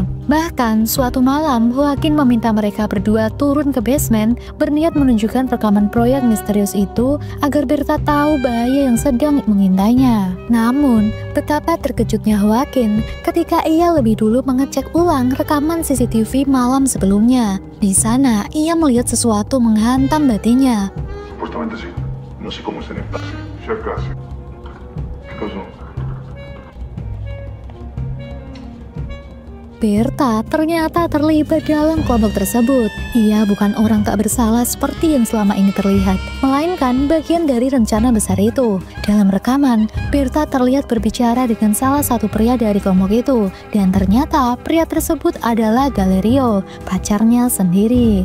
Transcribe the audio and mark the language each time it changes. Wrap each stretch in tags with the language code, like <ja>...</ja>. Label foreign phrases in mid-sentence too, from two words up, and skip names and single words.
<id>Bahkan suatu malam, Joaquin meminta mereka berdua turun ke basement, berniat menunjukkan rekaman proyek misterius itu agar Berta tahu bahaya yang sedang mengintainya. Namun, betapa terkejutnya Joaquin ketika ia lebih dulu mengecek ulang rekaman CCTV malam sebelumnya. Di sana, ia melihat sesuatu menghantam batinnya.</id> <es>Supuestamente sí. No sé cómo es en el taxi. Ya casi. ¿Qué pasó?</es> <id>Berta ternyata terlibat dalam kelompok tersebut. Ia bukan orang tak bersalah seperti yang selama ini terlihat, melainkan bagian dari rencana besar itu. Dalam rekaman, Berta terlihat berbicara dengan salah satu pria dari kelompok itu, dan ternyata pria tersebut adalah Galerio, pacarnya sendiri.</id>